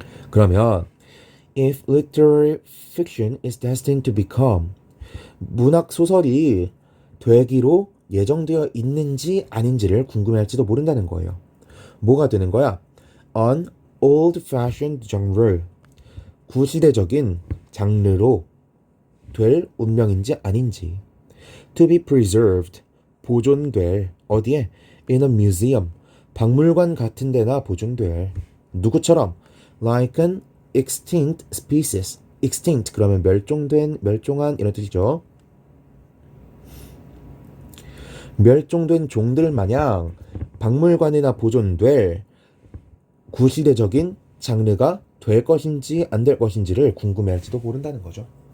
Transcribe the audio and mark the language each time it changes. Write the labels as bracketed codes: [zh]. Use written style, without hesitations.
[ko] 그러면 [en] if literary fiction is destined to become, [ko] 문학 소설이 되기로 예정되어 있는지 아닌지를 궁금해할지도 모른다는 거예요. 뭐가 되는 거야? [en] An old-fashioned genre, [ko] 구시대적인 장르로 될 운명인지 아닌지. [en] To be preserved, [ko] 보존될, 어디에? [en] In a museum, [ko] 박물관 같은 데나 보존될. 누구처럼? [en] Like an extinct species. [ko] extinct 그러면 멸종된, 멸종한 이런 뜻이죠. 멸종된 종들 마냥 박물관이나 보존될 구시대적인 장르가 될 것인지 안 될 것인지를 궁금해할지도 모른다는 거죠.